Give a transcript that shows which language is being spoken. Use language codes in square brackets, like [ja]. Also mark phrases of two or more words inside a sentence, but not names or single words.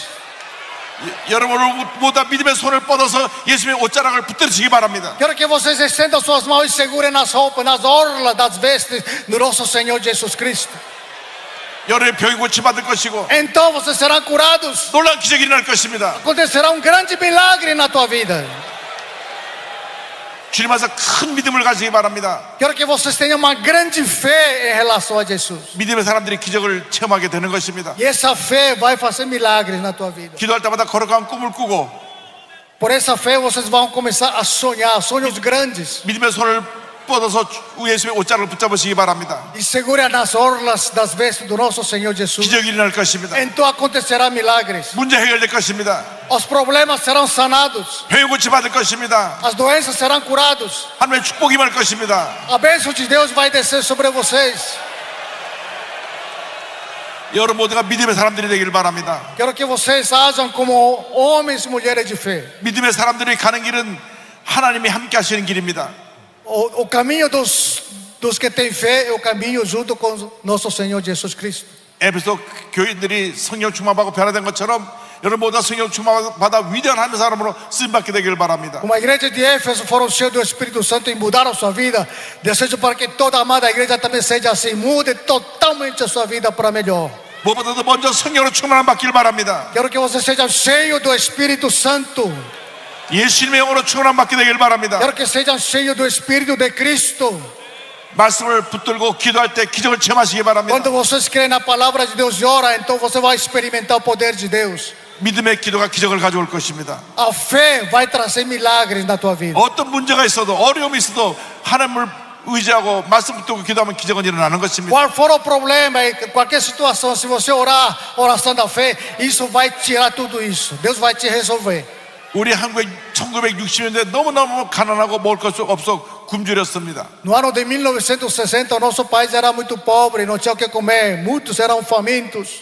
[ko] 여러분 오늘 모두 믿음의 손을 뻗어서 예수님의 옷자락을 붙들으시기 바랍니다. [pt] Quero que vocês estendam suas mãos e segurem nas roupas, nas orlas das vestes do nosso Senhor Jesus Cristo. [ko] 여러분의 병이 고침받을 것이고 [pt] Então vocês serão curados. [ko] 놀라운 기적이 일어날 것입니다. [pt] Acontecerá um grande milagre na tua vida. [ko] 주님 앞에서 큰 믿음을 가지기 바랍니다. [pt] Quero que vocês tenham uma grande fé em relação a Jesus. [ko] 믿음의 사람들이 기적을 체험하게 되는 것입니다. [pt] E essa fé vai fazer milagres na tua vida. [ko] 기도할 때마다 거룩한 꿈을 꾸고 [pt] Por essa fé vocês vão começar a sonhar sonhos grandes. [ko] 믿음의 손을 뻗어서 예수님의 옷자락을 붙잡으시기 바랍니다. [pt] E segura nas orlas das vestes do nosso Senhor Jesus. [ko] 기적이 일어날 것입니다. [pt] Então acontecerá milagres. [ko] 문제 해결될 것입니다. [pt] Os problemas serão sanados. [ko] 병이 고침받을 것입니다. [pt] As doenças serão curadas. [ko] 하나님의 축복이 임할 것입니다. [pt] A bênção de Deus vai descer sobre vocês. [ko] 여러분 모두가 믿음의 사람들이 되길 바랍니다. [pt] Quero que vocês hajam como homens e mulheres de fé. [ko] 믿음의 사람들이 가는 길은 하나님이 함께 하시는 길입니다. [pt] O caminho dos que têm fé é o caminho junto com nosso Senhor Jesus Cristo. [ko] 에베소 교인들이 성령 충만받고 변화된 것처럼 여러분 모두 성령 충만받아 위대한 하나님의 사람으로 쓰임받게 되길 바랍니다. [pt] Como a igreja de Éfeso foram cheios do Espírito Santo e mudaram sua vida, desejo para que toda a amada igreja também seja assim, mude totalmente a sua vida para melhor. [ko] 무엇보다도 먼저 성령으로 충만함 받길 바랍니다. [pt] Quero que você seja cheio do Espírito Santo. [ko] 예수님의 영으로 충만함 받게 되길 바랍니다. [pt] Quero que sejam cheios do Espírito de Cristo. [ko] 말씀을 붙들고 기도할 때 기적을 체험하시기 바랍니다. [pt] Quando vocês creem na palavra de Deus e oram, então você vai experimentar o poder de Deus. [ko] 믿음의 기도가 기적을 가져올 것입니다. [pt] A fé vai trazer milagres na tua vida. [ko] 어떤 문제가 있어도 어려움이 있어도 하나님을 의지하고 말씀 붙들고 기도하면 기적은 일어나는 것입니다. [pt] Qual for o problema, qualquer situação, se você orar, oração da fé, isso vai tirar tudo isso. Deus vai te resolver. [ko] 우리 한국에 1960년대 너무너무 가난하고 먹을 것이 없어 굶주렸습니다. [pt] No ano de 1960, o nosso país era muito pobre, não tinha o que comer, muitos eram famintos.